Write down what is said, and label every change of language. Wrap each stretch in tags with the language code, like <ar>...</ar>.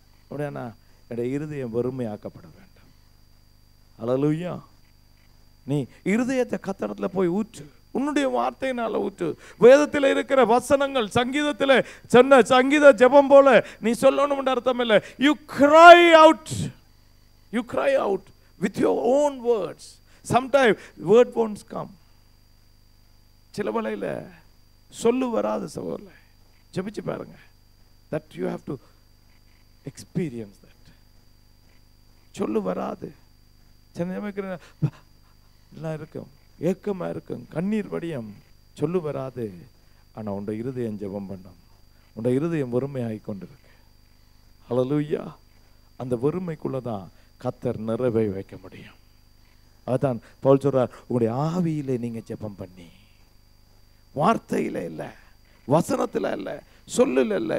<ta>அப்படின்னா என்னுடைய இருதயம் வறுமையாக்கப்பட வேண்டும். ஹல்லேலூயா. நீ இருதயத்தை கர்த்தரிடத்துல போய் ஊற்று, உன்னுடைய வார்த்தையினால ஊற்று. வேதத்தில் இருக்கிற வசனங்கள், சங்கீதத்தில் சொன்ன சங்கீத ஜெபம் போல நீ சொல்லணும் அர்த்தம் இல்லை.</ta> <en>You cry out. You cry out with your own words. Sometimes word won't come.</en> <ta>சில வேளையில சொல்லு வராது சகோதரர்களே. ஜெபிச்சு பாருங்க.</ta> <en>That you have to experience that.</en> <ta>சொல்லு வராது. எல்லாம் இருக்கும், ஏக்கமா இருக்கும், கண்ணீர் வடியம், சொல்லு வராது. ஆனா உன்னுடைய இருதயம் ஜெபம் பண்ணும், உன்னுடைய இருதயம் வறுமையாகி கொண்டிருக்கு. ஹல்லேலூயா. அந்த வறுமைக்குள்ளதான் கர்த்தர் நிறைவை வைக்க முடியும். அதான் பவுல் சொல்றார், உங்களுடைய ஆவியிலே நீங்க ஜெபம் பண்ணி, வார்த்தையில இல்ல, வசனத்துல இல்ல, சொல்லுல இல்ல.</ta>